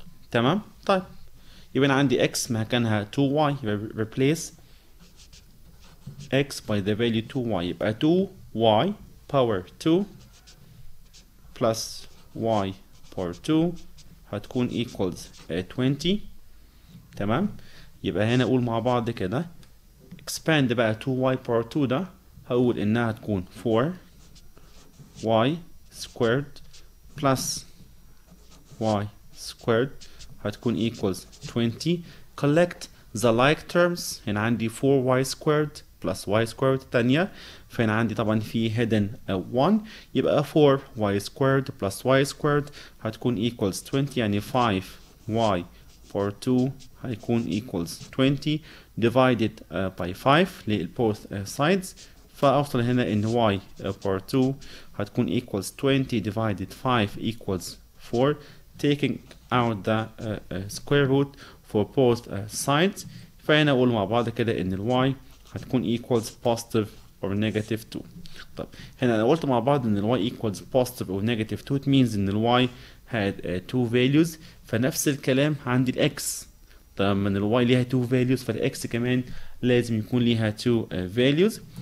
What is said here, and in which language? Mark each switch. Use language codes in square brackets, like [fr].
[ar] تمام. طيب يبقى انا عندي [en] x مكانها 2y، يبقى replace x by the value 2y، يبقى 2y power 2 plus y power 2 [ar] هتكون equals 20. تمام. يبقى هنا اقول مع بعض كده expand بقى 2y power 2 ده هقول انها هتكون [en] 4y squared plus y squared هتكون equals 20. collect the like terms. هنا عندي 4y squared plus y squared تانية، [ar] فهنا عندي طبعا في [en] hidden 1، يبقى 4y squared plus y squared هتكون equals 20، يعني 5y power 2 هيكون equals 20 divided by 5 both sides، فأوصل هنا إن y power 2 هتكون equals 20 divided 5 equals 4 taking out the square root for both sides. [ar] فهنا أقول مع بعض كده إن ال y هتكون equals positive or negative 2. طب هنا أنا قلت مع بعض إن ال y equals positive or negative 2 it means إن ال y [en] had 2 values، [ar] فنفس الكلام عندي ال x. طب من ال y ليها 2 values فال x كمان لازم يكون ليها 2 values.